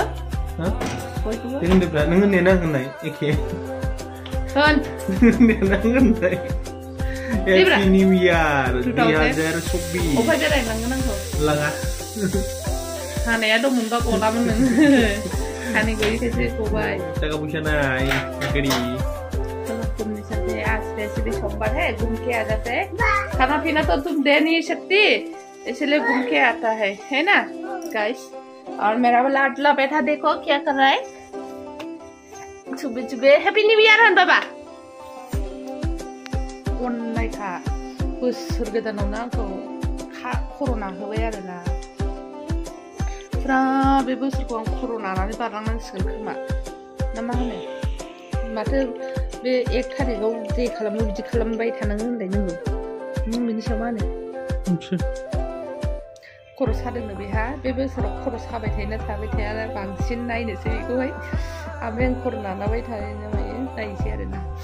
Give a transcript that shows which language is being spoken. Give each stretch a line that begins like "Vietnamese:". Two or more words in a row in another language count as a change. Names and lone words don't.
Bodo: बयखौबो होनदोब्रा नों होननाया आं होननाय एखे होन होननाया आं होननाय
English: Happy New Year
Bodo: 2024 अफाय बेरायलांगोन आंखौ लाङा हानाया दंमोनबा गलामोन नों हानि गयैखायसो गबाय थाखा फैसा नाय गरी
Hindi: तुमने साथे आज वैसे सोमवार है घूम के आ जाते हैं खाना पीना तो तुम दे नहीं सकती इसलिए घूम के आता है ना गाइस. और मेरा लाडला बैठा देखो क्या कर रहा है सुबह
English: Happy New Year
Bodo: हन बाबा अननाय खा बोसोर गोदानावनो आंखौ कर'ना होबाय आरोना फुरा बे बोसोरखौ आं कर'ना लानानै बारलांनांसिगोन खोमा ना मा होनो माथो बे 1 थारिखआव जे खालामो बिदि खालामबाय थानांगौ होनलाय नों बेनि सायाव मा होनो खर' सादोंनो बेहा बे बोसोराव खर' साबाय थाबाय थाया बांसिन नायनोसै बेखौहाय ओमफ्राय आं कर'ना लाबाय थानाय मायो नायनोसै आरोना